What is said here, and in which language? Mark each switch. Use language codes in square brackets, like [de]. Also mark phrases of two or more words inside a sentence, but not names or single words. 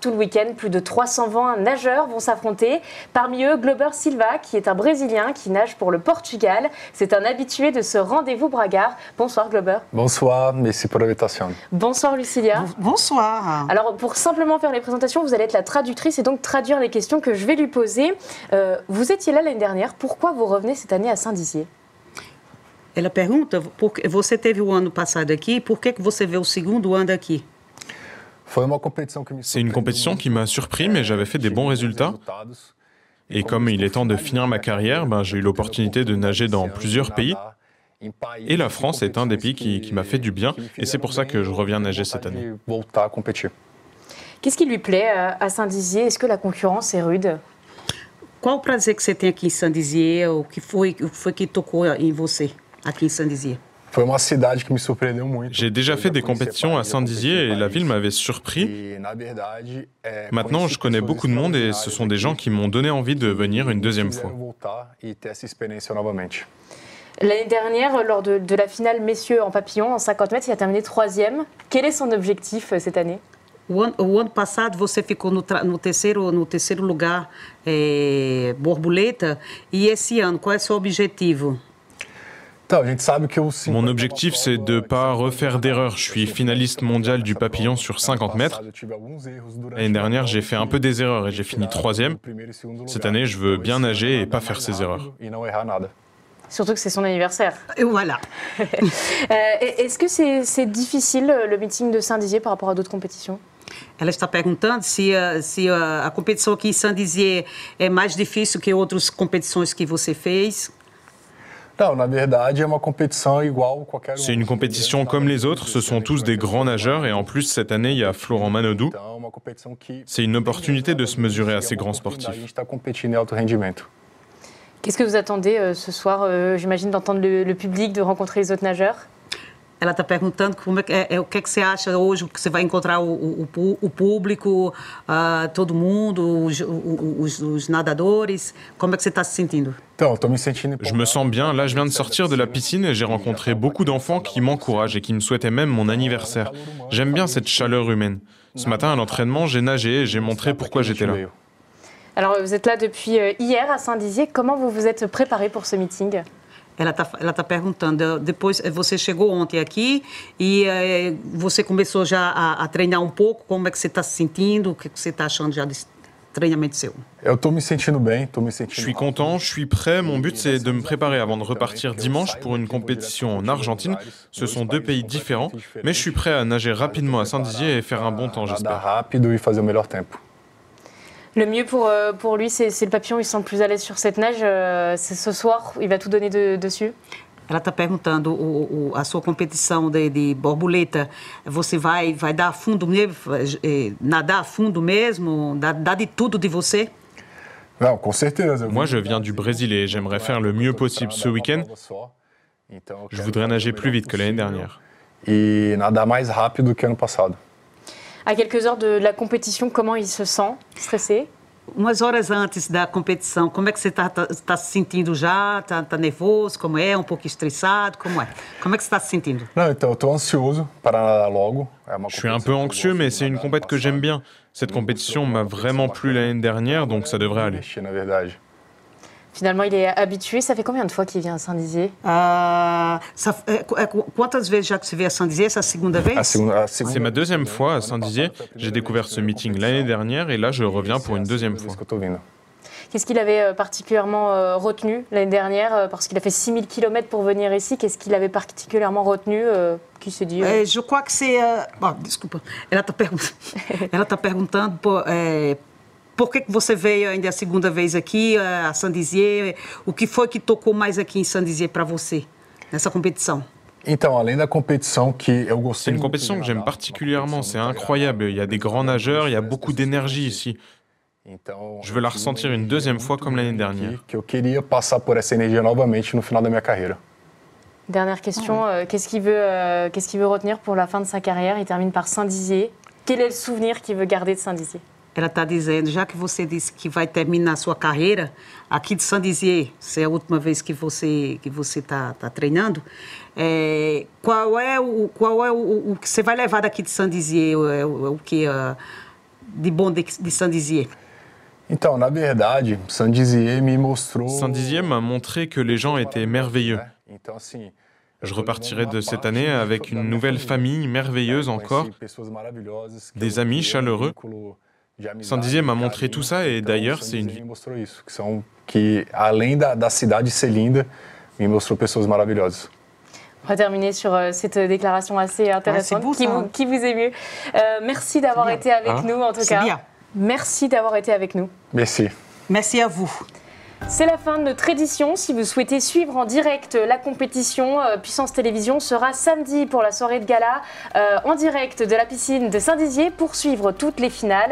[fr] Tout le week-end, plus de 320 nageurs vont s'affronter. Parmi eux, Glober Silva, qui est un Brésilien qui nage pour le Portugal. C'est un habitué de ce rendez-vous bragard. Bonsoir Glober. Bonsoir, merci pour l'invitation. Bonsoir Lucilia. Bonsoir. Alors pour simplement faire les présentations, vous allez être la traductrice et donc traduire les questions que je vais lui poser. Vous étiez là l'année dernière, pourquoi vous revenez cette année à Saint-Dizier? [pt] Ela pergunta, você teve o ano passado aqui, por que você veio o segundo ano aqui? [fr] C'est une compétition qui m'a surpris, mais j'avais fait des bons résultats. Et comme il est temps de finir ma carrière, j'ai eu l'opportunité de nager dans plusieurs pays. Et la France est un des pays qui m'a fait du bien, et c'est pour ça que je reviens nager cette année. Qu'est-ce qui lui plaît à Saint-Dizier? Est-ce que la concurrence est rude? [pt] Qual o prazer que você tem aqui em Saint-Dizier? O que foi que tocou em você aqui em Saint-Dizier? [fr] J'ai déjà fait des compétitions à Saint-Dizier et la ville m'avait surpris. Maintenant, je connais beaucoup de monde et ce sont des gens qui m'ont donné envie de venir une deuxième fois. L'année dernière, lors de la finale messieurs en papillon, en 50 mètres, il a terminé 3e. Quel est son objectif cette année? [pt] O ano passado você ficou no terceiro lugar, borboleta, e esse ano, qual é o seu objetivo? [fr] Mon objectif, c'est de ne pas refaire d'erreurs. Je suis finaliste mondial du papillon sur 50 mètres. L'année dernière, j'ai fait un peu des erreurs et j'ai fini 3e. Cette année, je veux bien nager et pas faire ces erreurs. Surtout que c'est son anniversaire. Et voilà. Est-ce que c'est difficile, le meeting de Saint-Dizier, par rapport à d'autres compétitions? [pt] Ela está perguntando se a competição aqui em Saint-Dizier é mais difícil que outras competições que você fez. [fr] C'est une compétition comme les autres, ce sont tous des grands nageurs et en plus cette année il y a Florent Manodou. C'est une opportunité de se mesurer à ces grands sportifs. Qu'est-ce que vous attendez ce soir? J'imagine d'entendre le public, de rencontrer les autres nageurs. [pt] Ela está perguntando o que você acha hoje, que você vai encontrar o público, todo mundo, os nadadores. Como é que você está se sentindo? [fr] Je me sens bien. Là, je viens de sortir de la piscine et j'ai rencontré beaucoup d'enfants qui m'encouragent et qui me souhaitaient même mon anniversaire. J'aime bien cette chaleur humaine. Ce matin, à l'entraînement, j'ai nagé et j'ai montré pourquoi j'étais là. Alors, vous êtes là depuis hier à Saint-Dizier. Comment vous vous êtes préparé pour ce meeting? [pt] Ela tá perguntando, depois você chegou ontem aqui e você começou já a treinar um pouco, como é que você está se sentindo, o que você está achando já desse treinamento seu? Eu estou me sentindo bem, [fr] Je suis content, je suis prêt. Mon but, c'est de me préparer avant de repartir dimanche pour une compétition en Argentine. Ce sont 2 pays différents, mais je suis prêt à nager rapidement à Saint-Dizier et faire un bon temps, j'espère. [pt] Rápido e fazer o melhor tempo. [fr] Le mieux pour lui, c'est le papillon, il se sent le plus à l'aise sur cette nage. C'est ce soir, il va tout donner dessus. [pt] Ela está perguntando a sua competição de borboleta, você vai dar a fundo mesmo, nadar a fundo mesmo, dar de tudo de você? Não, com certeza. [fr] Moi, je viens du Brésil et j'aimerais faire le mieux possible ce week-end. Je voudrais nager plus vite que l'année dernière. [pt] E nadar mais rápido que ano passado. [fr] À quelques heures de la compétition, comment il se sent? Stressé? [pt] Umas horas antes da competição, como é que você está se sentindo já? Tá nervoso? Como é? Um pouco estressado? Como é? Como é que você está se sentindo? Não, então eu estou ansioso para nadar logo. [fr] Je suis un peu anxieux, mais c'est une compète que j'aime bien. Cette compétition m'a vraiment plu l'année dernière, donc ça devrait aller. [pt] Na verdade. [fr] Finalement, il est habitué. Ça fait combien de fois qu'il vient à Saint-Dizier? [pt] Quantas vezes já que você veio a Saint-Dizier? Essa segunda vez? [fr] C'est ma 2e fois à Saint-Dizier. J'ai découvert ce meeting l'année dernière et là, je reviens pour une 2e fois. Qu'est-ce qu'il avait particulièrement retenu l'année dernière? Parce qu'il a fait 6000 km pour venir ici. Qu'est-ce qu'il avait particulièrement retenu? Qui se dit? Je crois que c'est... [pt] desculpa. Ela está perguntando por que você veio ainda a segunda vez aqui a Saint-Dizier? O que foi que tocou mais aqui em Saint-Dizier para você, nessa competição? Então, além da competição que eu gostei. [fr] C'est une compétition que j'aime particulièrement, c'est incroyable. Il y a des grands nageurs, il y a beaucoup d'énergie ici. Je veux la ressentir une 2e fois comme l'année dernière. [pt] Que eu queria passar por essa energia novamente no final da minha carreira. [fr] Dernière question, qu'est-ce qu'il veut retenir pour la fin de sa carrière? Il termine par Saint-Dizier. Quel est le souvenir qu'il veut garder de Saint-Dizier? [pt] Ela está dizendo, já que você disse que vai terminar a sua carreira aqui de Saint-Dizier, se é a última vez que você está treinando, qual é o que você vai levar daqui de Saint-Dizier, o que de bom de Saint-Dizier? Então, na verdade, Saint-Dizier me mostrou. [fr] Saint-Dizier m'a montré que les gens étaient merveilleux. Je repartirai de cette année avec une nouvelle famille merveilleuse encore, des amis chaleureux. Saint-Dizier m'a montré tout ça et d'ailleurs, c'est une vie. [pt] Que, além da cidade ser linda, me mostrou pessoas maravilhosas. [fr] On va terminer sur cette déclaration assez intéressante qui vous émeut. Merci d'avoir été avec nous en tout cas. Bien. Merci d'avoir été avec nous. Merci. Merci à vous. C'est la fin de notre édition. Si vous souhaitez suivre en direct la compétition, Puissance Télévision sera samedi pour la soirée de gala en direct de la piscine de Saint-Dizier pour suivre toutes les finales.